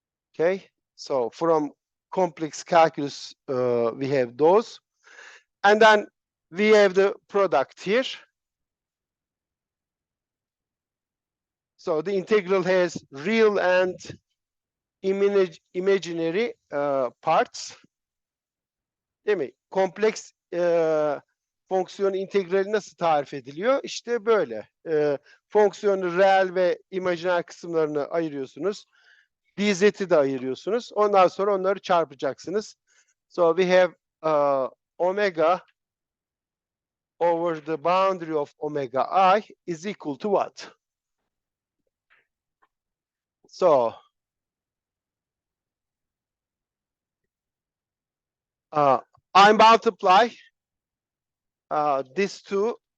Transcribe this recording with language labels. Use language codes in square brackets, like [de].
[en] Okay, so from complex calculus, we have those. And then we have the product here. So the integral has real and imaginary parts. [tr] Değil mi? Kompleks fonksiyon integrali nasıl tarif ediliyor? İşte böyle. Fonksiyonu reel ve imajiner kısımlarını ayırıyorsunuz. Dz'i de ayırıyorsunuz. Ondan sonra onları çarpacaksınız. [en] So we have omega over the boundary of omega I is equal to what? So I multiply these two.